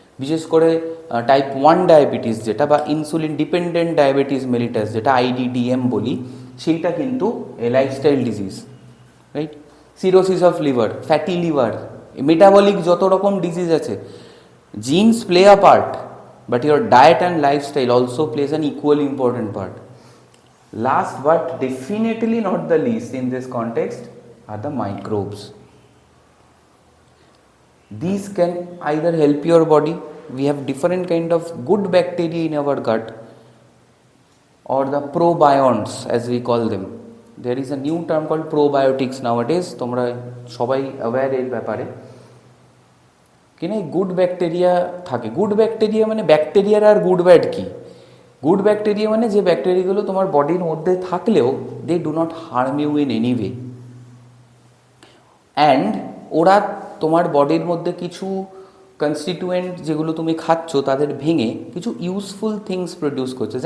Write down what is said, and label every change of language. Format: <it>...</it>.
<bn>বিশেষ করে type 1 diabetes যেটা, বা ইনসুলিন ডিপেন্ডেন্ট ডায়াবেটিস মেলিটাস যেটা IDDM বলি, সেইটা কিন্তু এ lifestyle disease, right?</bn> <en>cirrhosis of liver, fatty liver, metabolic</en> <bn>যত রকম ডিজিজ আছে,</bn> <en>Genes play a part, but your diet and lifestyle also plays an equally important part. Last but definitely not the least in this context are the microbes. These can either help your body, we have different kind of good bacteria in our gut, or the probionts as we call them. There is a new term called probiotics nowadays,</en> <bn>তোমরা সবাই aware এর ব্যাপারে। কিনা good bacteria থাকে। Good bacteria মানে ব্যাকটেরিয়ার আর good bad কি? Good bacteria মানে যে ব্যাকটেরিয়াগুলো তোমার বডির মধ্যে থাকলেও</bn> <en>they do not harm you in any way,</en> <bn>and ওরা তোমার বডির মধ্যে কিছু কনস্টিটিউয়েন্ট যেগুলো তুমি খাচ্ছ তাদের ভেঙে কিছু ইউজফুল থিংস প্রডিউস করছে।</bn>